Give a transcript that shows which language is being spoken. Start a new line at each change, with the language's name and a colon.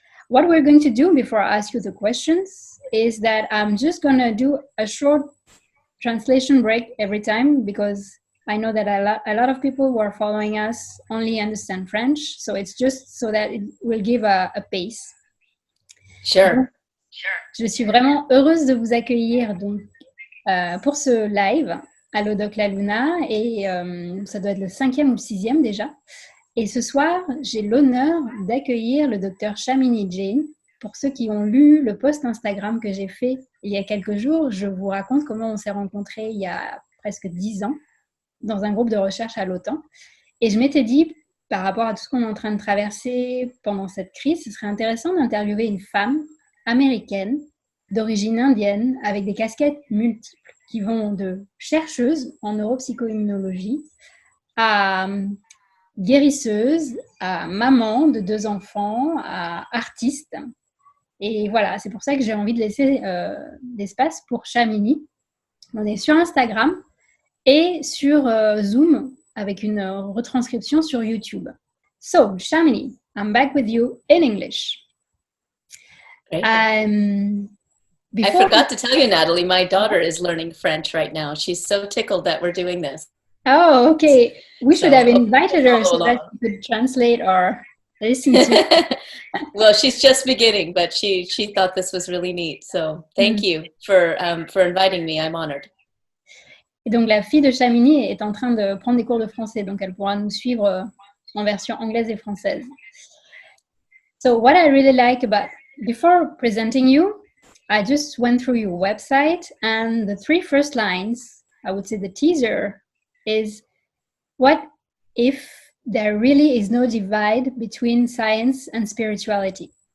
English: What we're going to do before I ask you the questions is that I'm just going to do a short translation break every time because I know that a lot of people who are following us only understand French. So it's just so that it will give a pace. Sure.
French: Donc, je suis vraiment heureuse de vous accueillir donc, pour ce live à DocLaLuna et ça doit être le 5e ou le 6e déjà. Et ce soir, j'ai l'honneur d'accueillir le Dr Shamini Jain. Pour ceux qui ont lu le post Instagram que j'ai fait il y a quelques jours, je vous raconte comment on s'est rencontrés il y a presque 10 ans dans un groupe de recherche à l'OTAN. Et je m'étais dit, par rapport à tout ce qu'on est en train de traverser pendant cette crise, ce serait intéressant d'interviewer une femme américaine d'origine indienne avec des casquettes multiples qui vont de chercheuse en neuro-psycho-immunologie à guérisseuse, à maman de 2 enfants, à artiste. Et voilà, c'est pour ça que j'ai envie de laisser l'espace pour Shamini. On est sur Instagram et sur Zoom avec une retranscription sur YouTube.
English: So, Shamini, I'm back with you in English. Great. I forgot to tell you, Natalie, my daughter is learning French right now. She's so tickled that we're doing this. Oh, okay. We should have invited her so that she could translate or listen to. Well, she's just beginning, but she thought this was really neat. So thank you for inviting me. I'm honored.
French: Et donc, la fille de Shamini est en train de prendre des cours de français, donc elle pourra nous suivre en version anglaise et française.
English: So what I really like about, before presenting you, I just went through your website and the 3 first lines, I would say the teaser, is what if there really is no divide between science and spirituality?